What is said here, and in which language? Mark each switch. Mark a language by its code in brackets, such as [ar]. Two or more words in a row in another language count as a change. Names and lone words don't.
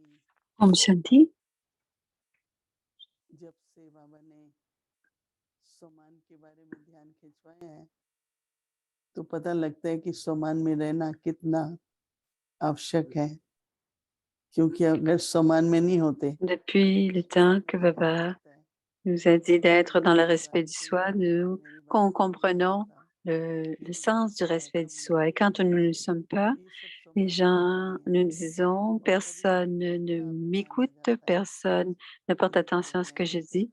[hi] Om Shanti. जब से बाबा ने सम्मान के बारे में ध्यान खिंचवाया है तो पता लगता है कि सम्मान में रहना कितना आवश्यक है, क्योंकि अगर सम्मान में नहीं होते [fr] Depuis le temps que Baba nous a dit d'être dans le respect du soi, nous comprenons le sens du respect du soi. Et quand nous ne le sommes pas, les gens nous disons, personne ne m'écoute, personne ne porte attention à ce que je dis.